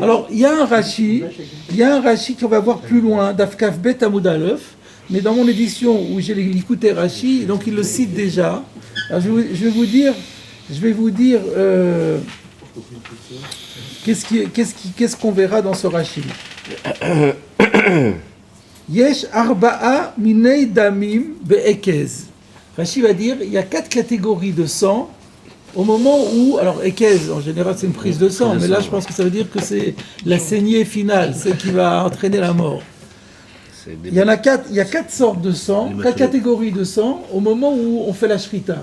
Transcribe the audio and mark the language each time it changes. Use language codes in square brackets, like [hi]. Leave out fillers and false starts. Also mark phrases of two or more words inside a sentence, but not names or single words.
[fr] Alors il y a un Rashi qu'on va voir plus loin, [he] דף כב עמוד אלף, [fr] mais dans mon édition où j'ai écouté Rashi, donc il le cite déjà. Alors, je vais vous dire qu'est-ce qu'on verra dans ce Rashi. [he] יש ארבעה מיני דמים בהקזה. [fr] Rashi va dire, il y a 4 catégories de sang au moment où, alors ekez en général c'est une prise de sang, mais là je pense que ça veut dire que c'est la saignée finale, celle qui va entraîner la mort. Il y a 4 sortes de sang, 4 catégories de sang au moment où on fait la shrita.